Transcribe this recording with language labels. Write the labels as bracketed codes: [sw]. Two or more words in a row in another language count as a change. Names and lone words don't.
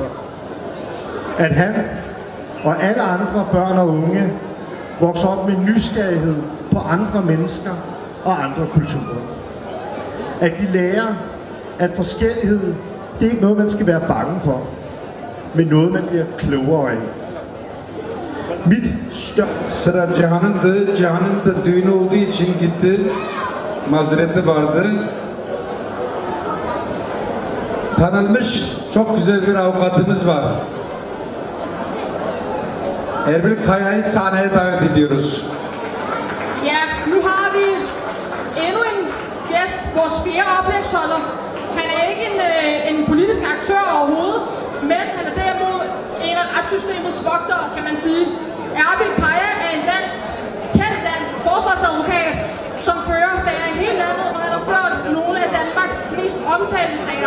[da] At han og alle andre børn og unge vokser op med nysgerrighed på andre mennesker og andre kulturer. At de lærer, at forskellighed, det er ikke noget, man skal være bange for, men noget, man bliver klogere af. Mit [tr] Sıra Cihan'ın da düğünü olduğu için gitti. Mazereti vardı. Tanınmış çok güzel bir avukatımız var. Erbil Kaya'yı sahneye davet ediyoruz. [da] Ja, nu har vi endnu en gæst, vores fjerde oplægsholder. Han er ikke en politisk aktør overhovedet, men han er derimod en af retssystemets vogtere, kan man sige. Erbil Kaja er en kendt dansk forsvarsadvokat, som fører sager i hele landet, og han har ført nogle af Danmarks mest omtalte sager.